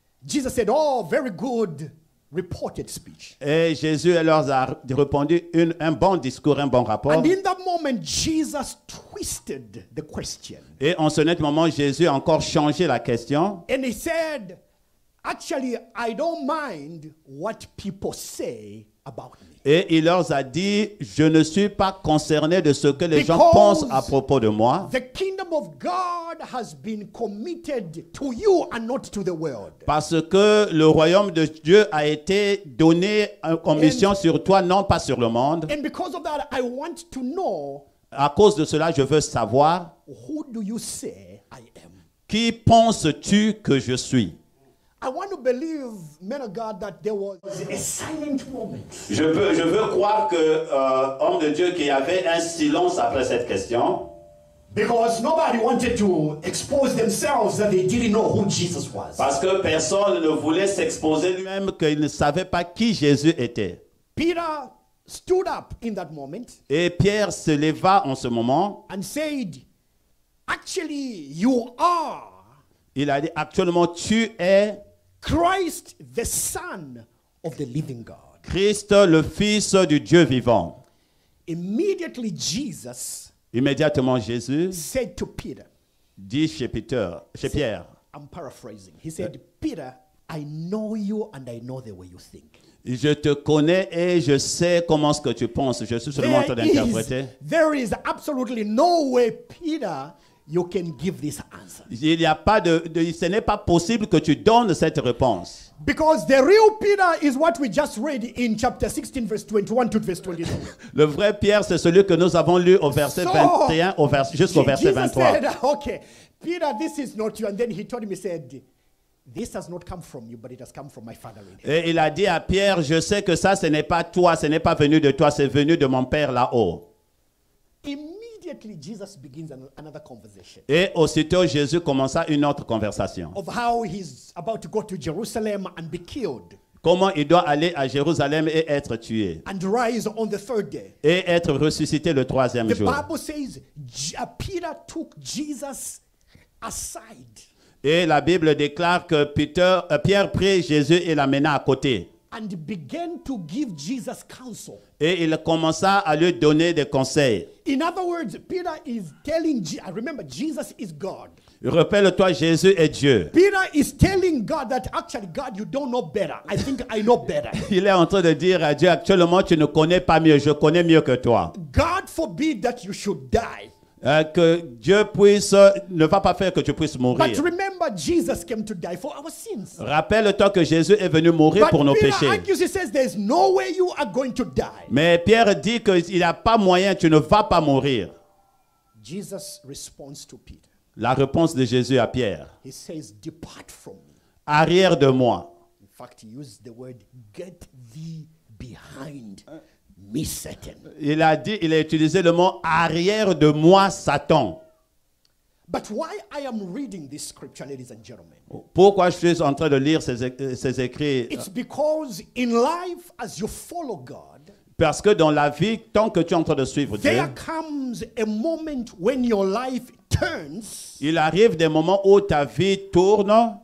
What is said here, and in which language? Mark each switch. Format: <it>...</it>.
<en>Jesus said, oh, very good reported speech.</en> <fr>Et Jésus leur a répondu un bon discours, un bon rapport.</fr> <en>And in that moment, Jesus twisted the question.</en> <fr>Et en ce net moment, Jésus a encore changé la question.</fr> <en>And he said, actually, I don't mind what people say about me.</en> <fr>Et il leur a dit, je ne suis pas concerné de ce que les gens</fr> <en>Because</en> <fr>pensent à propos de moi.</fr> <en>The kingdom of God has been committed to you and not to the world.</en> <fr>Parce que le royaume de Dieu a été donné en mission sur toi, non pas sur le monde.</fr> <en>And because of that, I want to know,</en> <fr>À cause de cela, je veux savoir,</fr> <en>who do you say I am?</en> <fr>qui penses-tu que je suis?</fr> <en>I want to believe, men of God, that there was a silent moment.</en> <fr>Je veux croire que homme de Dieu, qu'il y avait un silence après cette question.</fr> <en>Because nobody wanted to expose themselves that they didn't know who Jesus was.</en> <fr>Parce que personne ne voulait s'exposer lui-même, qu'il ne savait pas qui Jésus était.</fr> <en>Peter stood up in that moment</en> <fr>Et Pierre se leva en ce moment.</fr> <en>and said, actually, you are</en> <fr>Il a dit, actuellement, tu es</fr> <en>Christ, the Son of the living God.</en> <fr>Christ, le Fils du Dieu vivant.</fr> <en>Immediately, Jesus</en> <fr>Immédiatement, Jésus</fr> <en>said to Peter,</en> <fr>dit chez Pierre,</fr> <en>I'm paraphrasing. He said, Peter, I know you and I know the way you think.</en> <fr>je te connais et je sais comment ce que tu penses. Je suis seulement en train d'interpréter.</fr> <en>There is absolutely no way, Peter, you can give this answer.</en> <fr>Il n'y a pas ce n'est pas possible que tu donnes cette réponse.</fr> <en>Because the real Peter is what we just read in chapter 16, verse 21 to verse 23.</en> <fr>Le vrai Pierre, c'est celui que nous avons lu au verset 21 jusqu'au verset</fr> <en>Jesus</en> <fr>23.</fr> <en>said, okay, Peter, this is not you. And then he told him, he said, this has not come from you, but it has come from my Father in heaven.</en> <fr>Et il a dit à Pierre, je sais que ça, ce n'est pas toi, ce n'est pas venu de toi, c'est venu de mon Père là-haut.</fr> <en>Immediately, Jesus begins another conversation</en> <fr>Et aussitôt, Jésus commença une autre conversation.</fr> <en>of how he's about to go to Jerusalem and be killed</en> <fr>Comment il doit aller à Jérusalem et être tué.</fr> <en>and rise on the third day.</en> <fr>Et être ressuscité le troisième</fr> <en>The</en> <fr>jour.</fr> <en>Bible says Peter took Jesus aside</en> <fr>Et la Bible déclare que Pierre prit Jésus et l'amena à côté.</fr> <en>and began to give Jesus counsel.</en> <fr>Et il commença à lui donner des conseils.</fr> <en>In other words, Peter is telling, remember, Jesus is God.</en> <fr>Rappelle-toi, Jésus est Dieu.</fr> <en>Peter is telling God that actually, God, you don't know better. I think I know better.</en> <fr>Il est en train de dire à Dieu, actuellement, tu ne connais pas mieux, je connais mieux que toi.</fr> <en>God forbid that you should die.</en> <fr>Que Dieu ne va pas faire que tu puisses</fr> <en>But</en> <fr>mourir.</fr> <en>remember, Jesus came to die for our sins.</en> <fr>Rappelle-toi que Jésus est venu mourir</fr> <en>But</en> <fr>pour nos</fr> <en>Peter</en> <fr>péchés.</fr> <en>argues, he says, there's no way you are going to die.</en> <fr>Mais Pierre dit qu'il n'y a pas moyen, tu ne vas pas mourir.</fr> <en>Jesus responds to Peter.</en> <fr>La réponse de Jésus à Pierre,</fr> <en>He says, depart from me.</en> <fr>arrière de moi.</fr> <en>In fact, he used the word, get thee behind me, Satan.</en> <fr>Il a utilisé le mot arrière de moi, Satan.</fr> <en>But why I am reading this scripture, ladies and gentlemen,</en> <fr>Pourquoi je suis en train de lire ces écrits?</fr> <en>it's because in life, as you follow God,</en> <fr>Parce que dans la vie, tant que tu es en train de suivre Dieu,</fr> <en>there comes a moment when your life turns.</en> <fr>il arrive des moments où ta vie tourne</fr>